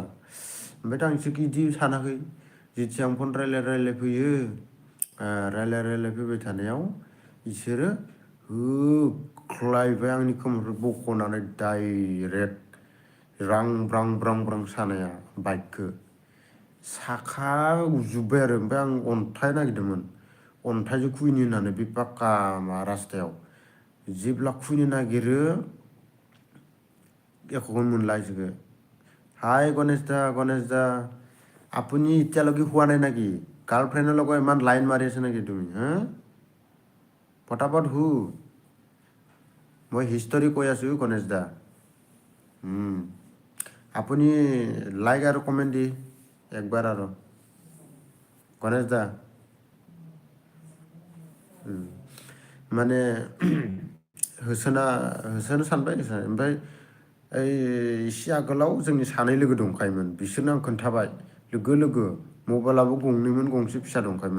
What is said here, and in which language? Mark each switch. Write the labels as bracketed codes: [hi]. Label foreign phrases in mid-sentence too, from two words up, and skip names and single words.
[brx] ओमफ्राय आं बिसोरखौ बिदि सानाखै। जेथिया आं फन रायज्लाय फैयो, रायज्लाय फैबाय थानायाव बिसोरो होख्लायबाय आंनि खोमानिफ्राय बख'नानै डाइरेक्ट रां ब्रां सानाया बाइकखौ साखा गुजोब्बाय आरो। ओमफ्राय आं अन्थाइ नागिरदोंमोन, अन्थाइजों खुबैनो होननानै बे पाक्का रास्तायाव जेब्ला खुबैनो नागिरो एक'खौनो मोनला इसोरखौ। [as] हाय गणेश दा আপুনি এতিয়ালৈকে হোৱা নাই নেকি? গাৰ্লফ্ৰেণ্ডৰ লগত ইমান লাইন মাৰি আছে নেকি তুমি? পটাপট হু, মই হিষ্টৰী কৈ আছোঁ গণেশ দা। আপুনি লাইক আৰু কমেণ্ট দি একবাৰ আৰু গণেশ দা। [brx] माने होसोनो सानबाय, ओमफ्राय एसे आगोलाव जोंनि सानै लोगो दंखायोमोन, बिसोरनो आं खोन्थाबाय लोगो मबाइलाबो गंनैमोन, गंसे फिसा दंखायोमोन।